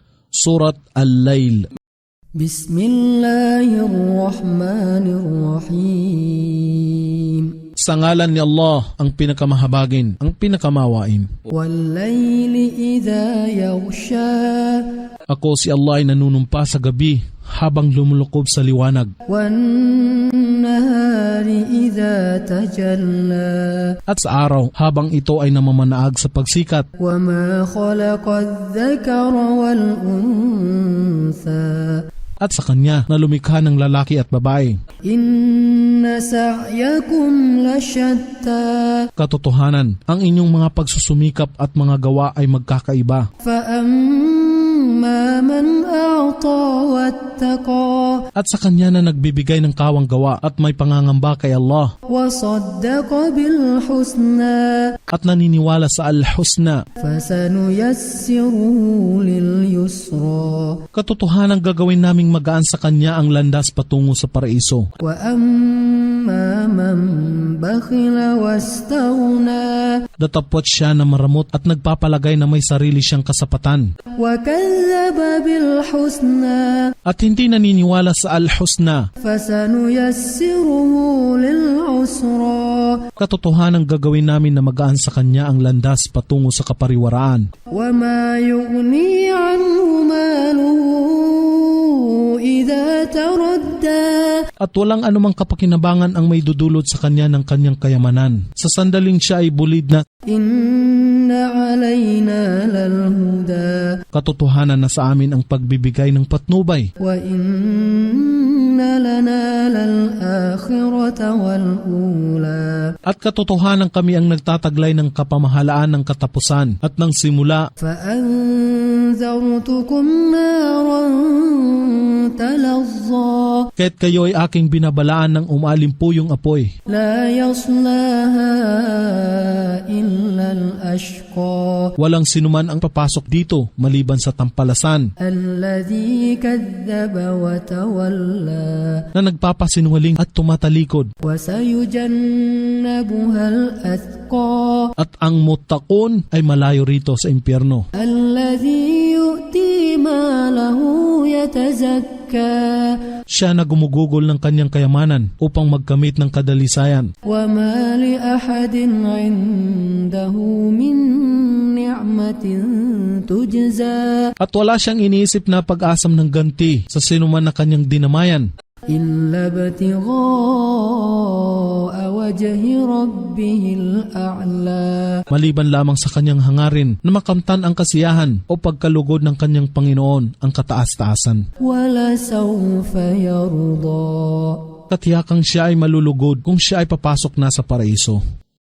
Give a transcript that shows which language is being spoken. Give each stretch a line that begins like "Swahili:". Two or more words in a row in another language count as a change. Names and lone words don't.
Arabic: Surat Al-Layl. بسم الله الرحمن الرحيم.
Filipino: Sa ngalan ni Allah, ang pinakamahabagin, ang pinakamawain.
Arabic: والليل إذا يغشى.
Filipino: Ako si Allah ay nanunumpa sa gabi habang lumulukob sa liwanag.
Arabic: والنهار إذا تجلى.
Filipino: At sa araw habang ito ay namamanaag sa pagsikat.
Arabic: وما خلق الذكر والأنثى.
Filipino: At sa kanya na lumikha ng lalaki at babae.
Arabic: إن سعيكم لشتى.
Filipino: Katotohanan, ang inyong mga pagsusumikap at mga gawa ay magkakaiba.
Arabic: فأما من أعطى واتقى.
Filipino: At sa kanya na nagbibigay ng kawang gawa at may pangangamba kay Allah.
Arabic: وصدق بالحسنى.
Filipino: At naniniwala sa Al-Husna.
Arabic: فسنيسره لليسرى.
Filipino: Katotohanan, gagawin naming magaan sa kanya ang landas patungo sa paraiso.
Arabic: وأما من بخل واستغنى.
Filipino: Datapwat siya na maramot at nagpapalagay na may sarili siyang kasapatan.
Arabic: وكذب بالحسنى.
Filipino: At hindi naniniwala sa Al-Husna.
Arabic: فسنيسره للعسرى.
Filipino: Katotohanan, gagawin namin na magaan sa kanya ang landas patungo sa kapariwaraan.
Arabic: وما يغني عنه ماله إذا تردى.
Filipino: At walang anumang kapakinabangan ang may dudulot sa kanya ng kanyang kayamanan. Sa sandaling siya ay bulid na.
Arabic: إن علينا للهدى.
Filipino: Katotohanan na sa amin ang pagbibigay ng patnubay.
Arabic: وإن لنا للآخرة والأولى.
Filipino: At katotohanan kami ang nagtataglay ng kapamahalaan ng katapusan at ng simula.
Arabic: فأنذرتكم نارا تلظى.
Filipino: Kaya't kayo ay aking binabalaan ng umalimpuyong apoy.
Arabic: لا يصلاها إلا الأشقى.
Filipino: Walang sinuman ang papasok dito maliban sa tampalasan.
Arabic: الذي كذب وتولى.
Filipino: Na nagpapasinungaling at tumatalikod.
Arabic: وسيجنبها الأتقى.
Filipino: At ang muttaqun ay malayo rito sa impyerno.
Arabic: الذي يؤتي ماله يتزكى.
Filipino: Siya na gumugugol ng kanyang kayamanan upang magkamit ng kadalisayan.
Arabic: وما لأحد عنده من نعمة تجزى.
Filipino: At wala siyang iniisip na pag-asam ng ganti sa sinuman na kanyang dinamayan.
Arabic: إلا ابتغاء وجه ربه الأعلى.
Filipino: Maliban lamang sa kanyang hangarin na makamtan ang kasiyahan o pagkalugod ng kanyang Panginoon ang kataas-taasan.
Arabic: ولسوف يرضى.
Filipino: Katiyakang siya ay malulugod kung siya ay papasok na sa paraiso.